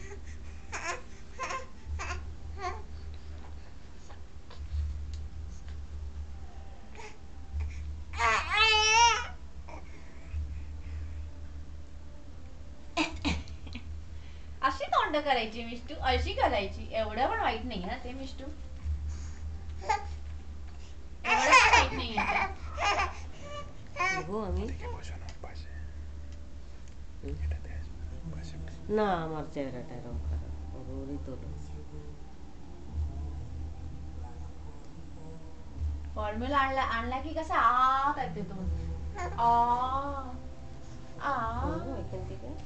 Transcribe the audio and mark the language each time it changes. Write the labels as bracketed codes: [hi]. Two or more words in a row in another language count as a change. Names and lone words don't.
[mr] अशी तोंड करायची मिष्टू, अशी करायची. एवढं पण वाईट नाही ना ते मिष्टू, एवढं पण वाईट नाही हो आम्ही [bn] না আমার চেহারাটা এরকম খারাপ ওরই তো [mr] फॉर्म्युला आणला की कसा आ करते तो. आ आ [bn] এখান থেকে